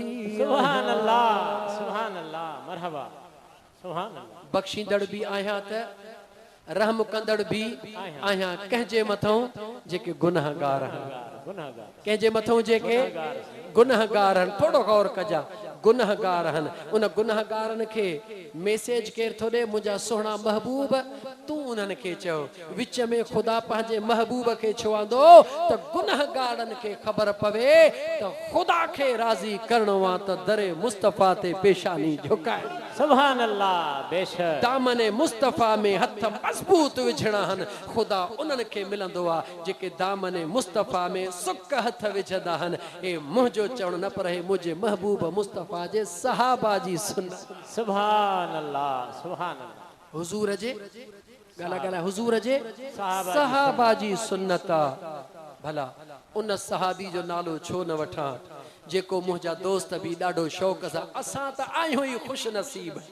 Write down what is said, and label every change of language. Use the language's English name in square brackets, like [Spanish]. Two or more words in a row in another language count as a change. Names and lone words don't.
[Sindhi] सुभान अल्लाह मरहबा सुभान अल्लाह बख्शी दड़ भी आया त रहम कंदड़ भी आया कहजे मथों जेके गुनाहगार गुनाहगार कहजे मथों जेके गुनाहगार थोड़ो गौर कजा गुनाहगार उन गुनाहगारन के मैसेज केर थो दे मुझा सोहना महबूब तू उन्हन के चो विच में खुदा पंहिंजे महबूब के छुआंदो त गुनाहगारन के खबर पवे त खुदा के राजी करणो आ त दरे मुस्तफा ते पेशानी झुकाए सुभान अल्लाह बेशक दामन मुस्तफा में हथ मजबूत विझणा हन खुदा उन्हन के मिलंदो आ जेके दामन मुस्तफा में सुक हथ विझंदा हन ए मुंहिंजो चवण न पर हे मुझे महबूब मुस्तफा जे सहाबा जी सुन्नत सुभान अल्लाह हुजूर जे गला हुजूर जे सहाबा जी सुन्नत भला उन सहाबी जो नालो छो न वठा जेको मुंहिंजा दोस्त भी ॾाढो शौक़ सां असां त आहियूं ई खुश नसीब